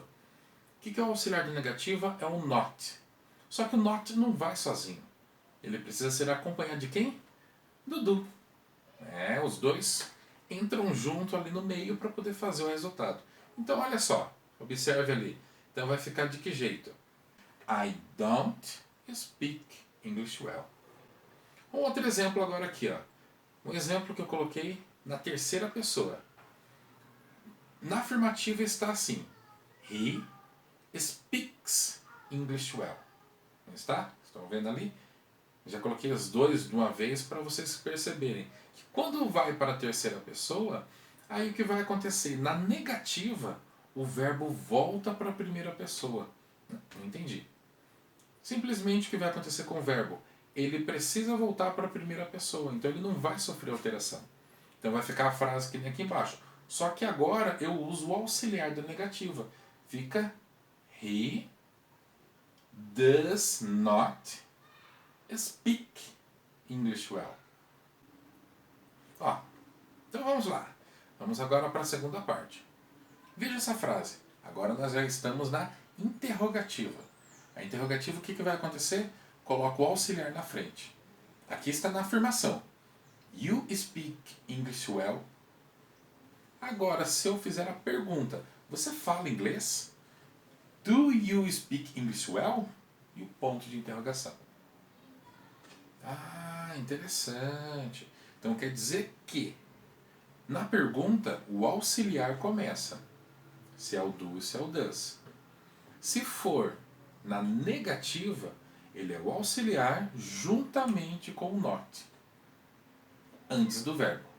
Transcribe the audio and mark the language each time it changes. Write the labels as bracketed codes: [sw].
[pt] O que é o auxiliar da negativa? É o not. Só que o not não vai sozinho. Ele precisa ser acompanhado de quem? Do do. Os dois entram junto ali no meio para poder fazer o resultado. Então, olha só. Observe ali. Então, vai ficar de que jeito? [en] I don't speak English well. [pt] Um outro exemplo agora aqui. Ó. Um exemplo que eu coloquei na terceira pessoa. Na afirmativa está assim. He speaks English well. Não está? Estão vendo ali? Já coloquei os dois de uma vez para vocês perceberem que quando vai para a terceira pessoa, aí o que vai acontecer? Na negativa, o verbo volta para a primeira pessoa. Não entendi. Simplesmente o que vai acontecer com o verbo? Ele precisa voltar para a primeira pessoa, então ele não vai sofrer alteração. Então vai ficar a frase que nem aqui embaixo. Só que agora eu uso o auxiliar da negativa. [en] Fica he does not speak English well. [pt] Ó, então vamos lá. Vamos agora para a segunda parte. Veja essa frase. Agora nós já estamos na interrogativa. A interrogativa, o que vai acontecer? Coloco o auxiliar na frente. Aqui está na afirmação. You speak English well? Agora, se eu fizer a pergunta, você fala inglês? [en] Do you speak English well? [pt] E o ponto de interrogação. Ah, interessante. Então quer dizer que na pergunta o auxiliar começa. Se é o do e se é o does. Se for na negativa, ele é o auxiliar juntamente com o not. Antes do verbo.